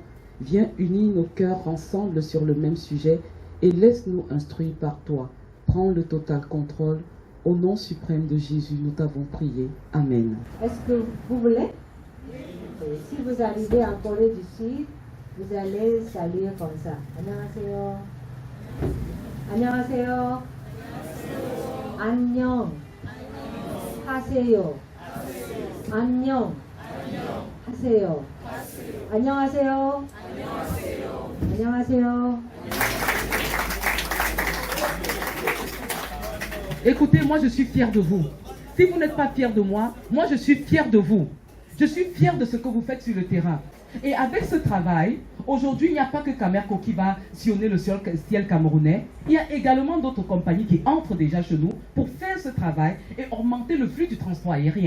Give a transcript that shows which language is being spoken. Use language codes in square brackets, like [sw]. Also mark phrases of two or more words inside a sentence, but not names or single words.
[fr] Viens unir nos cœurs ensemble sur le même sujet et laisse-nous instruire par toi. Prends le total contrôle. Au nom suprême de Jésus, nous t'avons prié. Amen. Est-ce que vous voulez? Si vous arrivez en Corée du Sud, vous allez saluer comme ça. [ko] 안녕하세요. 안녕하세요. 안녕 하세요. 안녕 하세요. 안녕하세요. 안녕하세요. [fr] Écoutez, moi je suis fier de vous. Si vous n'êtes pas fier de moi, moi je suis fier de vous. Je suis fière de ce que vous faites sur le terrain. Et avec ce travail, aujourd'hui, il n'y a pas que Camerco qui va sillonner le ciel camerounais. Il y a également d'autres compagnies qui entrent déjà chez nous pour faire ce travail et augmenter le flux du transport aérien.